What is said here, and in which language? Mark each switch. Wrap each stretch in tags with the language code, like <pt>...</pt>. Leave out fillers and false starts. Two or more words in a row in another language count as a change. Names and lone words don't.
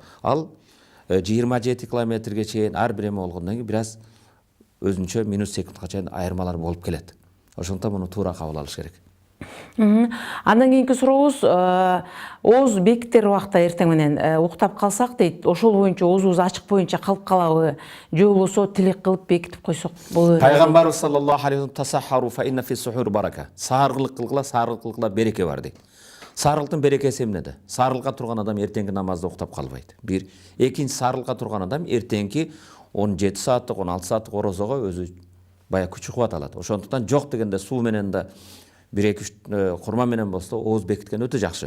<ky>Ал 27 километрге чейин ар бир эме болгондон кийин бир аз өзүнчө минут секундка чейин айырмалар болуп келет. Ошондуктан муну туура кабыл алыш керек. Андан кийинки сурообуз, ооз бекитер убакта эртең менен уктап калсак дейт, ошол боюнча оозубуз ачык боюнча калып калабы, же болбосо тилек кылып бекитип койсок болобу?</ky> <ar>Пайгамбарыбыз صلى الله عليه وسلم تسحروا فإن في السحور بركة.</ar> <ky>Сааргылык кылгыла, береке бар дейт. Саарылыктын берекеси эмнеде? Саарылыкка турган адам эртеңки намазда уктап калбайт. Бир. Экинчи, саарылыкка турган адам эртеңки 17 сааттык, 16 сааттык орозого өзү бая күч кубат алат. Ошондуктан жок дегенде суу менен да 1-2 курма менен болсо ооз бекиткен өтө жакшы.</ky>